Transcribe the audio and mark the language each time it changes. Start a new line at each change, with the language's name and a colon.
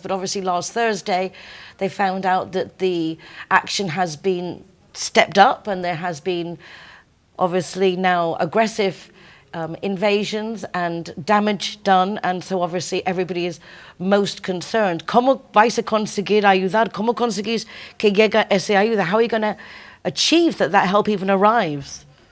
English: But obviously last Thursday, they found out that the action has been stepped up and there has been obviously now aggressive invasions and damage done, and so obviously everybody is most concerned.
Spanish: ¿Cómo vais a conseguir ayudar? ¿Cómo conseguís que llegue esa ayuda?
English: How are you going to achieve that help even arrives?